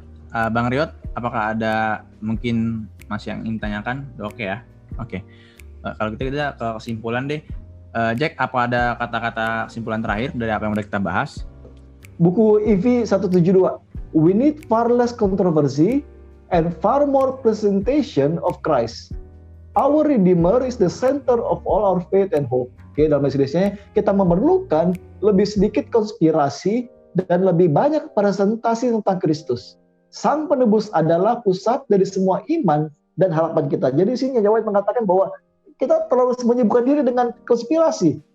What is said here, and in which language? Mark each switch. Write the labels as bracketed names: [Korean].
[Indonesian] Bang Riot, apakah ada mungkin masih yang ingin tanyakan? Oke ya. Oke. Kalau kita ke kesimpulan deh. Jack, apa ada kata-kata kesimpulan terakhir dari apa yang udah kita bahas? Buku EV 172. [English] We need far less controversy and far more presentation of Christ. Our Redeemer is the center of all our faith and hope. [Indonesian] Oke, dalam bahasa Indonesia kita memerlukan lebih sedikit konspirasi dan lebih banyak presentasi tentang Kristus. Sang penebus adalah pusat dari semua iman dan harapan kita. Jadi sini Nyawa mengatakan bahwa kita terlalu menyibukkan diri dengan konspirasi.